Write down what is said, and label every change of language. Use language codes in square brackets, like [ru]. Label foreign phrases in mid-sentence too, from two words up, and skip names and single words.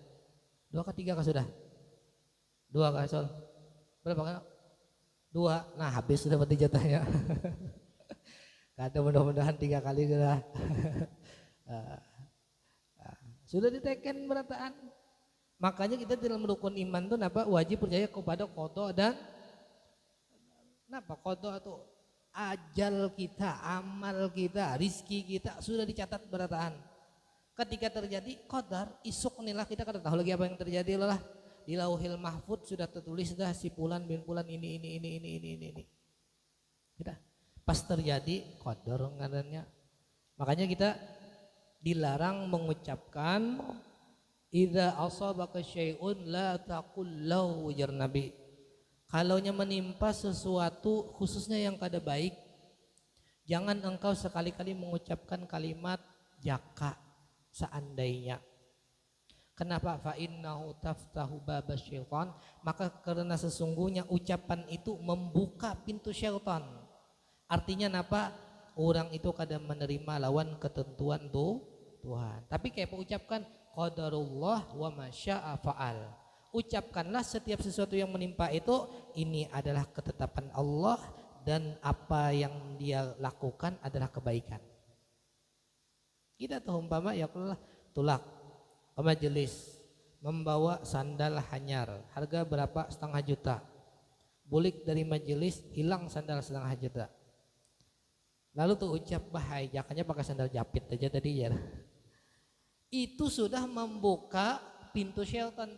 [id] 2 ke 3 kah sudah? 2 kah Sul? Berapa kali? 2. Nah habis sudah berarti jatahnya. Kata mudah-mudahan 3 kali sudah. [bjn] Sudah diteken berataan. [id] Makanya kita dalam rukun iman itu wajib percaya kepada qada dan qada itu ajal kita, amal kita, rizki kita sudah dicatat berataan. [bjn] Ketika terjadi qadar, isuk inilah kita kada tahu lagi apa yang terjadi lah. [id] Di Lauhil Mahfuz sudah tertulis dah si fulan bin fulan ini. [bjn] Kita pas terjadi qadar ngarannya. [id] Makanya kita dilarang mengucapkan [ar] إذا أصابك شيء لا تقل له, [bjn] ujar Nabi. Kalaunya menimpa sesuatu khususnya yang kada baik, jangan engkau sekali-kali mengucapkan kalimat jaka, seandainya. [id] Kenapa? [ar] فإنه تفتح باب الشيطان, [id] maka karena sesungguhnya ucapan itu membuka pintu syaitan. Artinya apa? [bjn] Orang itu kadang menerima lawan ketentuan Tuhan. [id] Tapi kayak ucapkan [ar] قدر الله وما شاء فعل. [id] Ucapkanlah setiap sesuatu yang menimpa itu, ini adalah ketetapan Allah dan apa yang dia lakukan adalah kebaikan. [bjn] Kita tahu umpama [ar] يا الله [bjn] tulak ke majelis membawa sandal hanyar, harga berapa? 500 juta. Bulik dari majelis hilang sandal 500 juta. Lalu tuh ucap bahaya, jakanya pakai sandal japit aja tadi ya. [id] Itu sudah membuka pintu syaitan.